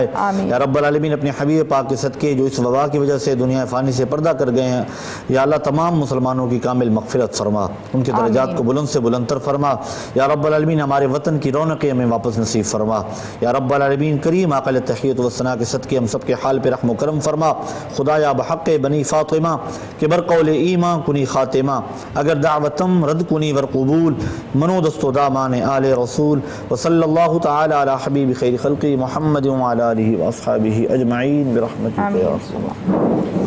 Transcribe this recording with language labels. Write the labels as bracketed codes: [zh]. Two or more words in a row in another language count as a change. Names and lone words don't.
[ar] یا رب العالمین, [ur] اپنے حبیب پاک کے صدقے جو اس وبا کی وجہ سے دنیا فانی سے پردہ کر گئے ہیں, یا اللہ تمام مسلمانوں کی کامل مغفرت فرما, ان کے درجات کو بلند سے بلندتر فرما. [ar] یا رب العالمین, [ur] ہمارے وطن کی رونقیں ہمیں واپس نصیب فرما. [ar] یا رب العالمین کریم, [ur] اقل تحیت و ثنا کے صدقے ہم سب کے حال پہ رحم و کرم فرما. [fa] خدایا بحق بنی فاطمہ کہ بر قول ایمان کنی خاتمہ, اگر دعوتم رد کنی ور قبول, منو دست و دامان آل رسول. [ar] وصلی اللہ تعالی علی حبیب خیر خلقی محمد وعلی آلہ واصحابہ اجمعین برحمتک یا رسول اللہ.